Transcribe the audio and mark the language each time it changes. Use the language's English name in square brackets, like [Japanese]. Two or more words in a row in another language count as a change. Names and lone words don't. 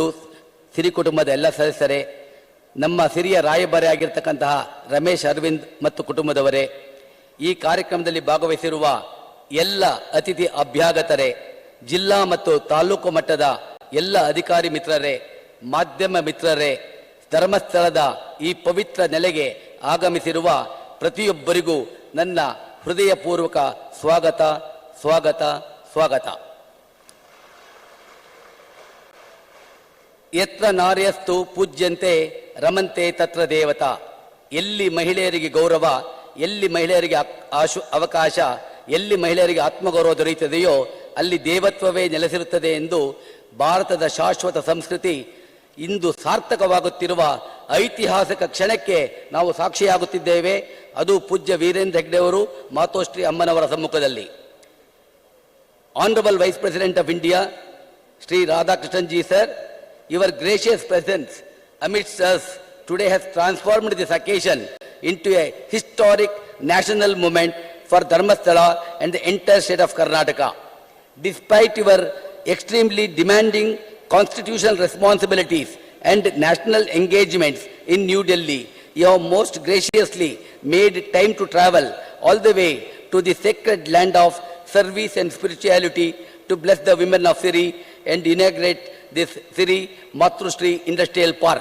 [Kannada] ಸಿರಿ ಕುಟುಂಬದ ಎಲ್ಲ ಸದಸ್ಯರೇ, ನಮ್ಮ ಸಿರಿಯ ರಾಯಭಾರಿ ಆಗಿರ್ತಕ್ಕಂತಹ ರಮೇಶ್ ಅರವಿಂದ್ ಮತ್ತು ಕುಟುಂಬದವರೇ, ಈ ಕಾರ್ಯಕ್ರಮದಲ್ಲಿ ಭಾಗವಹಿಸಿರುವ ಎಲ್ಲ ಅತಿಥಿ ಅಭ್ಯಾಗತರೇ, ಜಿಲ್ಲಾ ಮತ್ತು ತಾಲೂಕು ಮಟ್ಟದ ಎಲ್ಲ ಅಧಿಕಾರಿ ಮಿತ್ರರೇ, ಮಾಧ್ಯಮ ಮಿತ್ರರೇ, ಧರ್ಮಸ್ಥಳದ ಈ ಪವಿತ್ರ ನೆಲೆಗೆ ಆಗಮಿಸಿರುವ ಪ್ರತಿಯೊಬ್ಬರಿಗೂ ನನ್ನ ಹೃದಯಪೂರ್ವಕ ಸ್ವಾಗತ ಸ್ವಾಗತ ಸ್ವಾಗತ. [Sanskrit] ಯತ್ರ ನಾರ್ಯಸ್ತು ಪೂಜ್ಯಂತೆ ರಮಂತೆ ತತ್ರ ದೇವತಾ. [Kannada] ಎಲ್ಲಿ ಮಹಿಳೆಯರಿಗೆ ಗೌರವ, ಎಲ್ಲಿ ಮಹಿಳೆಯರಿಗೆ ಅವಕಾಶ, ಎಲ್ಲಿ ಮಹಿಳೆಯರಿಗೆ ಆತ್ಮಗೌರವ ದೊರೆಯುತ್ತದೆಯೋ ಅಲ್ಲಿ ದೇವತ್ವವೇ ನೆಲೆಸಿರುತ್ತದೆ ಎಂದು ಭಾರತದ ಶಾಶ್ವತ ಸಂಸ್ಕೃತಿ ಇಂದು ಸಾರ್ಥಕವಾಗುತ್ತಿರುವ ಐತಿಹಾಸಿಕ ಕ್ಷಣಕ್ಕೆ ನಾವು ಸಾಕ್ಷಿಯಾಗುತ್ತಿದ್ದೇವೆ. ಅದು ಪೂಜ್ಯ ವೀರೇಂದ್ರ ಹೆಗ್ಡೆ ಅವರು ಮಾತೋಶ್ರೀ ಅಮ್ಮನವರ ಸಮ್ಮುಖದಲ್ಲಿ. [English] Honourable Vice President of India Shri Radhakrishnan ji sir, your gracious presence amidst us today has transformed this occasion into a historic national moment for Dharmasthala and the entire state of Karnataka. Despite your extremely demanding constitutional responsibilities and national engagements in New Delhi, you have most graciously made time to travel all the way to the sacred land of service and spirituality to bless the women of Siri and inaugurate this Siri Matrushri Industrial Park.